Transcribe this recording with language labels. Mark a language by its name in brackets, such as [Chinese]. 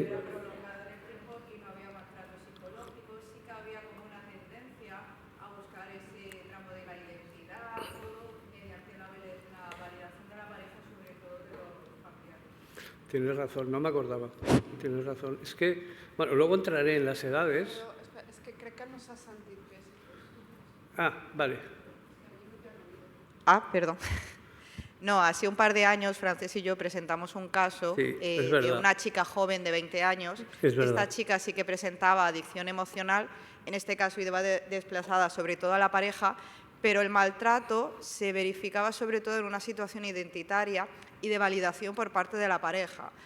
[Spanish] era prolongado en el tiempo y no había maltrato psicológico, sí que había como una tendencia a buscar ese tramo de la identidad, todo mediante la validación de la pareja, sobre todo de los familiares. Tienes razón, no me acordaba. Tienes razón. Es que, bueno, luego entraré en las edades. [Catalan] Però és que crec que no s'ha sentit bé. [Spanish] Ah, vale. Perdón. No, hace un par de años Frances y yo presentamos un caso Sí, es de verdad. una chica joven de 20 años. Es verdad. Esta chica sí que presentaba adicción emocional, en este caso iba desplazada sobre todo a la pareja, pero el maltrato se verificaba sobre todo en una situación identitaria y de validación por parte de la pareja.